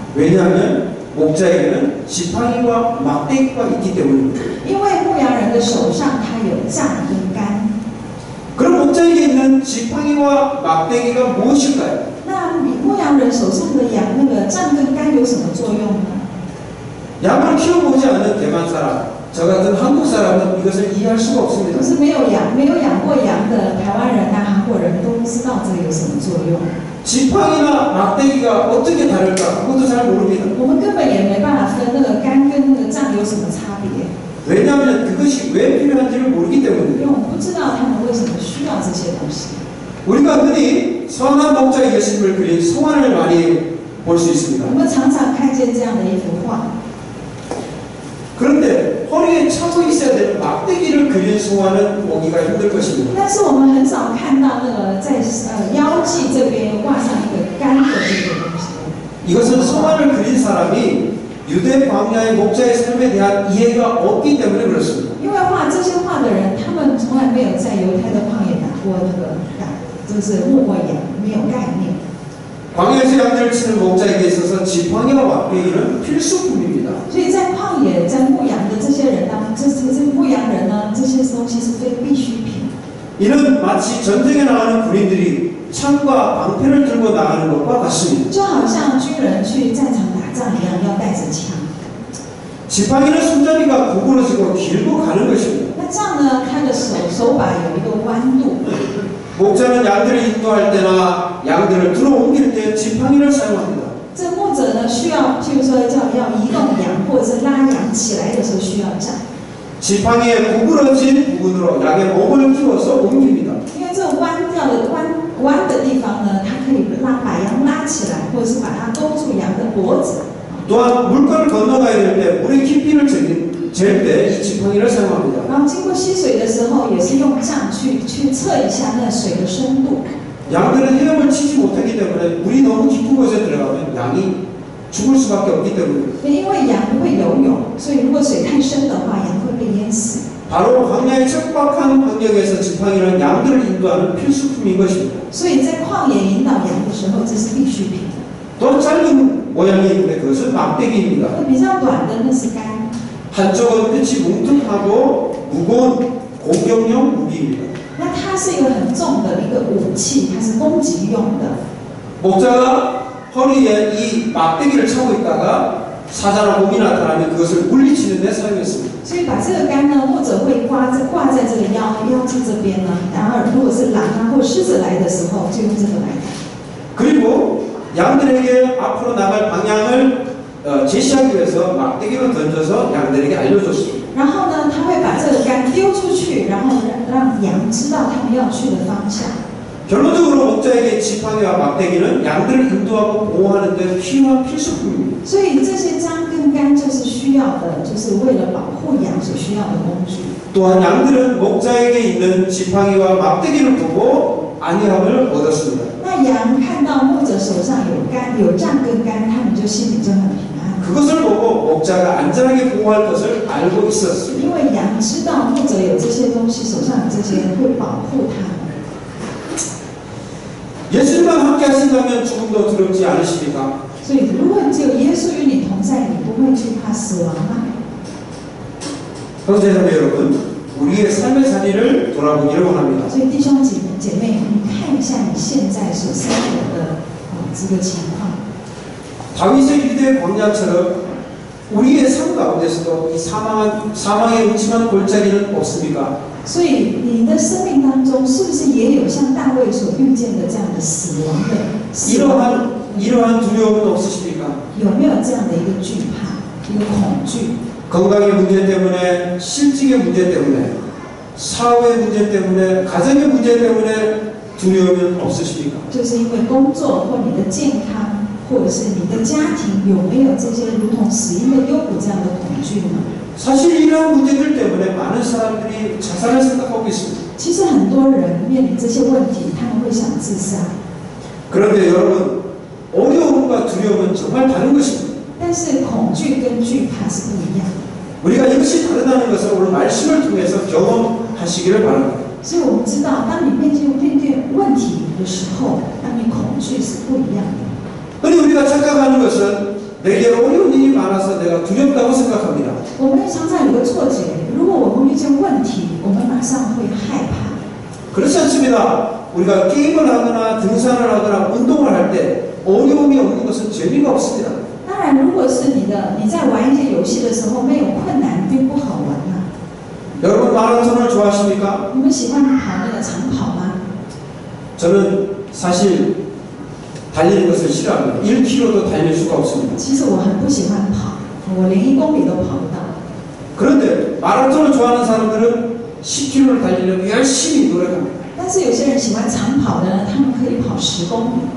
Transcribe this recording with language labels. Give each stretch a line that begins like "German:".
Korean: 왜냐하면 목자에게는 지팡이와 막대기가 있기 때문입니다.
Chinese: 因为牧羊人的手上他有杖跟竿。
Korean: 그럼 목자에게 있는 지팡이와 막대기가 무엇일까요?
Chinese: 那牧羊人手上的羊那个杖跟竿有什么作用呢？
Korean: 양을 키워보지 않는 대만 사람, 저 같은 한국 사람은 이것을 이해할 수가
Chinese: 可
Korean: 없습니다.
Chinese: 是没有养过羊的台湾人韩国人都不知道这个有什么作用。
Korean: 지팡이나 막대기가 어떻게 다를까? 그것도 잘 모릅니다.
Chinese: 我们根本也没办法分那个竿跟那个杖有什么差别，
Korean: 왜냐하면 그것이 왜 필요한지를 모르기
Chinese: 因为
Korean: 때문입니다.
Chinese: 我们不知道他们为什么需要这些东西。
Korean: 우리가 흔히 선한 목자의 예수님을 그린 성환을 많이 볼 수 있습니다.
Chinese: 我们常常看见这样的一幅画，
Korean: 그런데 허리에 차고 있어야 되는 막대기를 그린 성환은 보기가 힘들 것입니다.
Chinese: 但是我们很少看到那个在腰际这边挂上一个竿的这个东西。
Korean: 이것은 성환을 그린 사람이 유대 광야의 목자의 삶에 대한 이해가 없기 때문에 그렇습니다.
Chinese: 因为画这些画的人，他们从来没有在犹太的旷野打过那个就是牧过羊，没有概念。
Korean: 광야에서 양들을 치는 목자에게 있어서 지팡이와 막대기는 필수품입니다.
Chinese: 所以在旷野在牧羊的这些人当中，这牧羊人呢，这些东西是非必需品。
Korean: 이는 마치 전쟁에 나가는 군인들이 창과 방패를 들고 나가는 것과 같습니다.
Chinese: 就好像军人去战场打仗一样，要带着枪。
Korean: 지팡이는 손잡이가 구부러지고 길고 가는 것입니다.
Chinese: 那杖呢，它的手把有一个弯度。
Korean: 목자는 양들을 인도할 때나 양들을 들어 옮길 때 지팡이를 사용합니다.
Chinese: 这牧者呢，需要譬如说要移动羊或者是拉羊起来的时候需要杖，
Korean: 지팡이의 구부러진 부분으로 양의 몸을 끼워서 옮깁니다.
Chinese: 因为这弯的地方呢，它可以把羊拉起来，或者是把它勾住羊的脖子。
Korean: 또한 물가를 건너가야 될 때 물의 깊이를 잴 때 이 지팡이를 사용합니다.
Chinese: 然后经过溪水的时候，也是用杖去测一下那水的深度。
Korean: 양들은 헤엄을 치지 못하기 때문에 물이 너무 깊은 곳에 들어가면 양이 죽을 수밖에 없기 때문입니다.
Chinese: 因为羊不会游泳，所以如果水太深的话，羊会被淹死。
Korean: 바로 광야의 척박한 환경에서 지팡이는 양들을 인도하는 필수품인 것입니다.
Chinese: 所以在旷野引导羊的时候，这是必需品。
Korean: 또 짧은 모양이 있는데 그것은 막대기입니다.
Chinese: 那比较短的那是竿，
Korean: 한쪽은 끝이 뭉툭하고 무거운 공격용 무기입니다.
Chinese: 那它是一个很重的一个武器，它是攻击用的。
Korean: 목자가 허리에 이 막대기를 차고 있다가 사자나 곰이 나타나면 그것을 물리치는 데 사용했습니다.
Chinese: 所以把这个竿呢，或者会挂在这个腰际这边呢，然后如果是狼啊或狮子来的时候，就用这个来打。
Korean: 그리고 양들에게 앞으로 나갈 방향을 제시하기 위해서 막대기를 던져서 양들에게 알려줬습니다.
Chinese: 然后呢，他会把这个竿丢出去，然后让羊知道他们要去的方向。
Korean: 결론적으로 목자에게 지팡이와 막대기는 양들을 인도하고 보호하는 데 필요한 필수품입니다.
Chinese: 所以这些杖跟杆就是需要的，就是为了保护羊所需要的工具。
Korean: 또한 양들은 목자에게 있는 지팡이와 막대기를 보고 안위함을 얻었습니다.
Chinese: 那羊看到牧者手上有杖跟杆，他们就心里就很平安，
Korean: 그것을 보고 목자가 안전하게 보호할 것을 알고 있었습니다.
Chinese: 因为羊知道牧者有这些东西，手上有这些会保护他们。
Korean: 예수님과 함께 하신다면 죽음도 두렵지 않으십니까?
Chinese: 所以，如果只有耶稣与你同在，你不会惧怕死亡吗？
Korean: 형제자매 여러분, 우리의 삶의 자리를 돌아보기를 원합니다.
Chinese: 所以，弟兄姐妹，你看一下你现在所生活的这个情况。
Korean: 다윗의 유대 광야처럼 우리의 삶 가운데서도 이 사망의 음침한 골짜기는 없습니까?
Chinese: 所以，你的生命当中是不是也有像大卫所遇见的这样的死亡的？
Korean: 이러한 두려움은 없으십니까?
Chinese: 有没有这样的一个惧怕、一个恐惧？
Korean: 건강의 문제 때문에, 실직의 문제 때문에, 사회 문제 때문에, 가정의 문제 때문에 두려움은 없으십니까?
Chinese: 就是因为工作或你的健康，或者是你的家庭，有没有这些如同死荫的幽谷这样的恐惧呢？
Korean: 사실 이러한 문제들 때문에 많은 사람들이 자살을 생각하고 있습니다.
Chinese: 其实很多人面临这些问题，他们会想自杀。
Korean: 그런데 여러분, 어려움과 두려움은 정말 다른 것입니다.
Chinese: 但是恐惧跟惧怕是不一样的。
Korean: 우리가 이것이 다르다는 것을 오늘 말씀을 통해서 경험하시기를 바랍니다.
Chinese: 所以我们知道，当你面对问题的时候，当你恐惧是不一样的。
Korean: 그런데 우리가 착각하는 것은 내게 어려운 일이 많아서 내가 두렵다고 생각합니다.
Chinese: 我们常常有个错觉，如果我们遇见问题，我们马上会害怕。
Korean: 그렇지 않습니다. 우리가 게임을 하거나 등산을 하거나 운동을 할 때 어려움이 없는 것은 재미가 없습니다.
Chinese: 当然，如果是你在玩一些游戏的时候没有困难，并不好玩啊。
Korean: 여러분 마라톤을 좋아하십니까?
Chinese: 你们喜欢跑那个长跑吗？
Korean: 저는 사실 달리는 것을 싫어합니다. 1km도 달릴 수가 없습니다.
Chinese: 其实我很不喜欢跑，我连1公里都跑不到。
Korean: 그런데 마라톤을 좋아하는 사람들은 10km를 달리려면 열심히 노력합니다.
Chinese: 但是有些人喜欢长跑的呢，他们可以跑10公里，